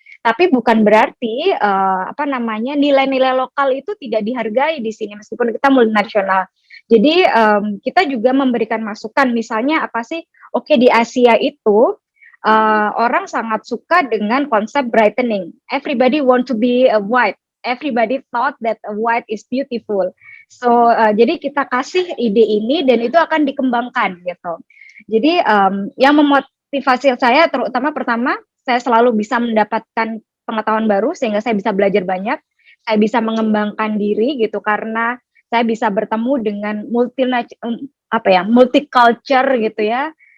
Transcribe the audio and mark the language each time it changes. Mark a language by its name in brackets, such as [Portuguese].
[Indonesian] Tapi bukan berarti nilai-nilai lokal itu tidak dihargai di sini meskipun kita multinasional. Jadi kita juga memberikan masukan, misalnya apa sih? Oke, di Asia itu orang sangat suka dengan konsep brightening. [English] Everybody want to be white. Everybody thought that white is beautiful. [Indonesian] So jadi kita kasih ide ini dan itu akan dikembangkan gitu. Jadi yang memotivasi saya terutama pertama, saya selalu bisa mendapatkan pengetahuan baru sehingga saya bisa belajar banyak, saya bisa mengembangkan diri gitu karena saya bisa bertemu dengan multicultural gitu ya.